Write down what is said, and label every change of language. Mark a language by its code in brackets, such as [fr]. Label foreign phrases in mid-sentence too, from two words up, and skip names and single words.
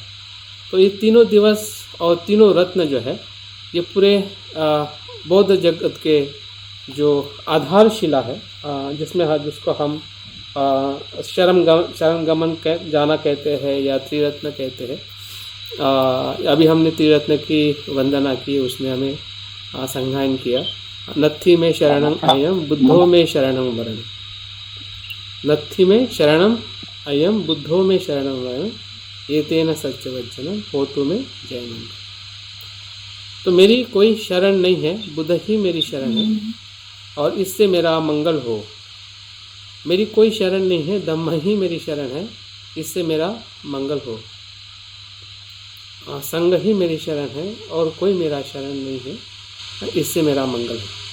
[hi] तो ये तीनों दिवस और तीनों रत्न जो है ये पूरे बौद्ध जगत के जो आधारशिला है, जिसको हम शरणगमन जाना कहते हैं या त्रिरत्न कहते हैं। अभी हमने त्रिरत्न की वंदना की, उसमें हमें संज्ञान किया, [pi] नत्थि में शरणं अयम बुद्धो में शरणं वरण, नत्थि में शरणं अयम बुद्धो में शरणं वरण, एतेन सत्यवचनं होतु में जयनं। [hi] तो मेरी कोई शरण नहीं है, बुद्ध ही मेरी शरण है और इससे मेरा मंगल हो। मेरी कोई शरण नहीं है, धम्म ही मेरी शरण है, इससे मेरा मंगल हो। संघ ही मेरी शरण है और कोई मेरा शरण नहीं है, इससे मेरा मंगल है।